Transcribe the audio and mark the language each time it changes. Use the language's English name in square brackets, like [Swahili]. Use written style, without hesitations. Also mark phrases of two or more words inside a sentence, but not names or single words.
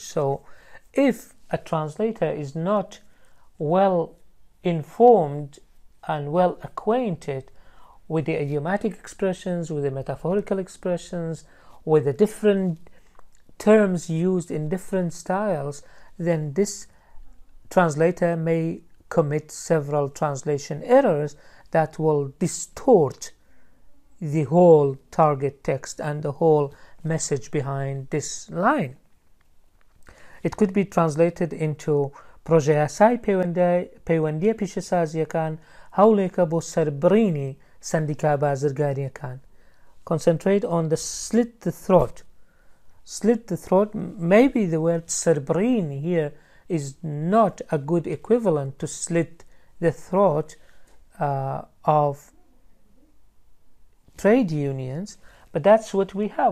[English] So if a translator is not well informed and well acquainted with the idiomatic expressions, with the metaphorical expressions, with the different terms used in different styles, then this translator may commit several translation errors that will distort the whole target text and the whole message behind this line. It could be translated into [Central Kurdish] پرۆژە یاسای پەیوەندیە پیشەسازیەکان هەوڵێکە بۆ سەربڕینی سەندیکا بازرگانیەکان. [English] Concentrate on the slit the throat. Slit the throat, maybe the word سەربڕین here is not a good equivalent to slit the throat of trade unions, but that's what we have.